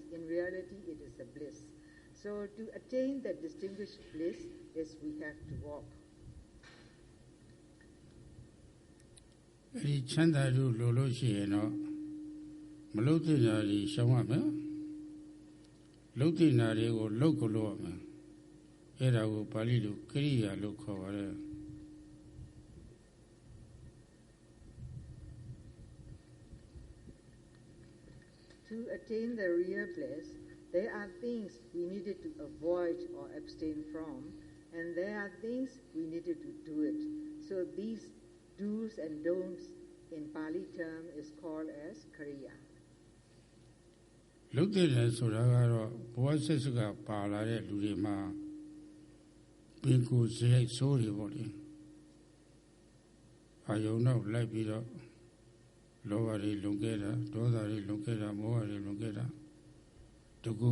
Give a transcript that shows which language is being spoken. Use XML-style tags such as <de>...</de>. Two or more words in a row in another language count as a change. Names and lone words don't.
<en>In reality, it is a bliss. So to attain that distinguished bliss is we have to walk.</en> <my>ဒီချမ်းသာလို့လို့ရှိရင်တော့မလုပ်တဲ့ညာတွေရှောင်ရမယ်လုပ်တဲ့ညာတွေကိုလုပ်ကိုလုပ်ရမယ်အဲ့ဒါကိုပါဠိလိုကရိယာလို့ခေါ်ပါတယ်</my> <en>To attain the real bliss, there are things we needed to avoid or abstain from, and there are things we needed to do it. So these do's and don'ts in Pali term is called as Kriya.</en> <my>လုပ်တဲ့ညာဆိုတာကတော့ဘဝဆက်စကပါလာတဲ့လူတွေမှာပင်ကိုယ်စိတ်ဆိုးတွေပေါ့လေအာယုံတော့ လိုက်ပြီးတော့လောဘတွေလုံခဲ့တာဒေါသတွေလုံခဲ့တာမောဟတွေလုံခဲ့တာတကူ</my>